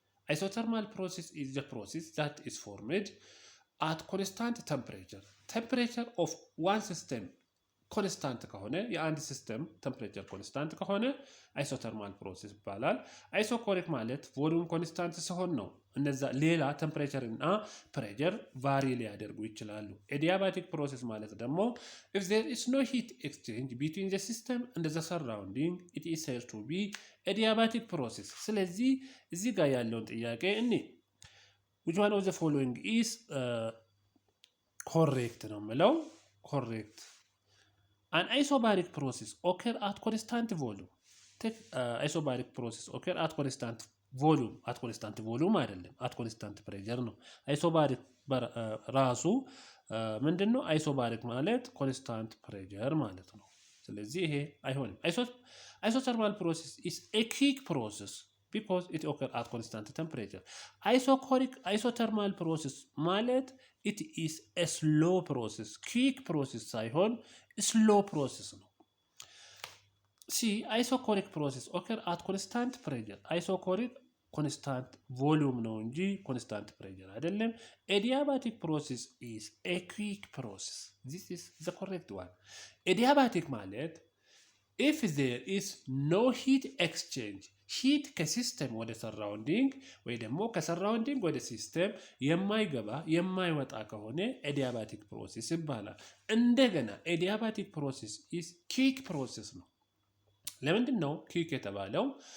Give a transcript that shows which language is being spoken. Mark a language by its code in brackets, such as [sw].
[en] Isothermal process is the process that is formed at constant temperature. Temperature of one system constant [am] ከሆነ የአንድ ሲስተም ቴምፕሬቸር ኮንስታንት ከሆነ አይሶተርማል ፕሮሰስ ይባላል። አይሶኮሪክ ማለት ቮሉም ኮንስታንት ሲሆን ነው። እነዛ ሌላ ቴምፕሬቸር እና ፕሬሸር ቫሪ ሊያደርጉ ይችላሉ። ኤዲያባቲክ ፕሮሰስ ማለት ደግሞ [en] if there is no heat exchange between the system and the surrounding it is said to be adiabatic process። [am] ስለዚህ እዚህ ጋር ያለውን ጥያቄ እኔ [en] which one of the following is correct [am] ነው የምለው [en] correct. An isobaric process occur at constant volume. Isobaric process occur at constant volume [am] አይደለም [en] at constant pressure ነው። isobaric [am] ራሱ ምንድነው? አይሶባሪክ ማለት ኮንስታንት ፕሬሸር ማለት ነው። ስለዚህ ይሄ አይሆንም። [en] isothermal process is a quick process because it occurs at constant temperature. isothermal process ማለት it is a slow process. quick process [am] ሳይሆን [en] slow process ነው። isochoric process occur at constant pressure. isochoric constant volume [am] ነው እንጂ [en] constant pressure አይደለም። adiabatic process is a quick process. This is the correct one. [am] adiabatic ማለት [en] if there is no heat exchange, [am] heat ከሲስተም ወደ ሰራውንዲንግ ወይ ደግሞ ከሰራውንዲንግ ወደ ሲስተም የማይገባ የማይወጣ ከሆነ adiabatic process ይባላል። እንደገና [en] adiabatic process is quick process [am] ነው። ለምንድን ነው quick የተባለው?